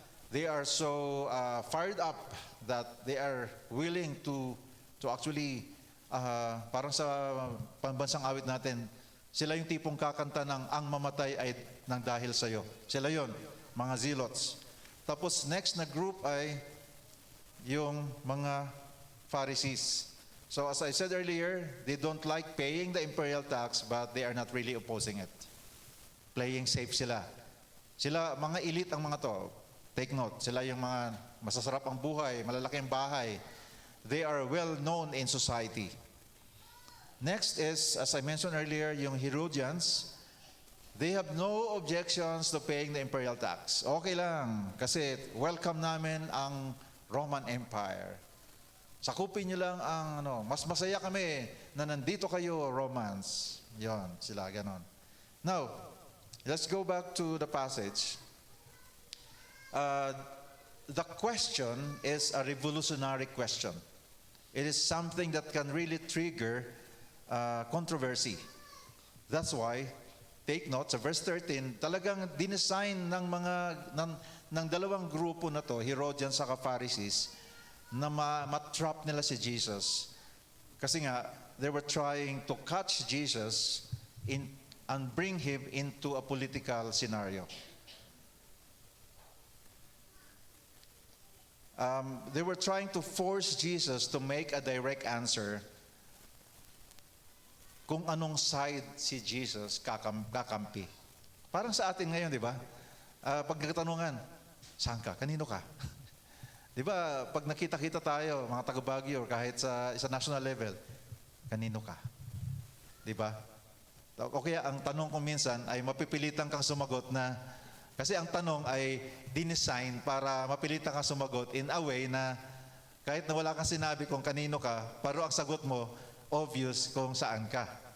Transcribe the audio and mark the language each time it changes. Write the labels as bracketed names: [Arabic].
[English] They are so fired up that they are willing to actually, [Filipino] parang sa pambansang awit natin, sila yung tipong kakanta ng ang mamatay ay nang dahil sa'yo. Sila yon, mga zealots. Tapos [English] next na group [Filipino] ay yung mga Pharisees. [English] So as I said earlier, they don't like paying the imperial tax, but they are not really opposing it. [Filipino] Playing safe sila. Sila, mga elite ang mga to. Take note, sila yung mga masasarap ang buhay, malalaki ang bahay. [English] They are well known in society. Next is, as I mentioned earlier, yung Herodians. They have no objections to paying the imperial tax. [Filipino] Okay lang, kasi welcome namin ang Roman Empire. Sakupin niyo lang ang mas masaya kami na nandito kayo, Romans. Yon, sila ganon. [English] Now, let's go back to the passage. The question is a revolutionary question. It is something that can really trigger controversy. [Filipino] That's why, [English] take note, [Filipino] sa verse 13, talagang dinesign ng dalawang grupo na to, Herodians at Pharisees, na matrap nila si Jesus. Kasi nga, [English] they were trying to catch Jesus and bring him into a political scenario. They were trying to force Jesus to make a direct answer [Filipino] kung anong side si Jesus kakampi. Parang sa atin ngayon, di ba? Pag nagkatanungan, saan ka? Kanino ka? Di ba, pag nakita-kita tayo, mga taga-Baguio, kahit sa national level, kanino ka? Di ba? O kaya ang tanong ko minsan ay mapipilitan kang sumagot na, kasi ang tanong ay dinesign para mapilitan kang sumagot [English] in a way [Filipino] na kahit na wala kang sinabi kung kanino ka, pero ang sagot mo, obvious kung saan ka.